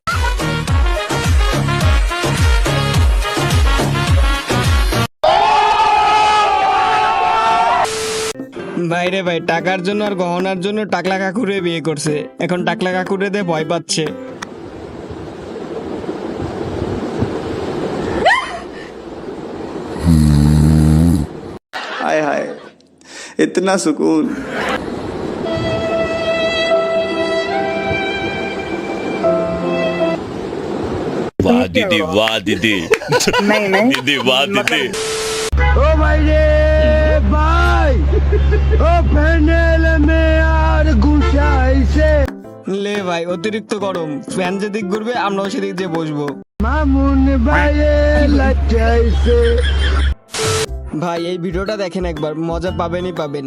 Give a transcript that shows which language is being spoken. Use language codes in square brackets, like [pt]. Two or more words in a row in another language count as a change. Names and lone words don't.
[bn] ভাই রে ভাই, টাকার জন্য আর গহনার জন্য টাকলা কাকুরে বিয়ে করছে, এখন টাকলা কাকুরে দিয়ে ভয় পাচ্ছে। [hi] हाय हाय इतना सुकून। वाह दीदी, वाह दीदी, दीदी वाह दीदी। [bn] ও ভাই রে ভাই, ও প্যানেল মে আর গুছাইছে। লে ভাই অতিরিক্ত গরম, ফ্যান যেদিক ঘুরবে আমরাও সেদিক দিয়ে বসবো। মামুন ভাইয়ে লাচাইছে। ভাই এই ভিডিওটা দেখেন একবার, মজা পাবেনই পাবেন।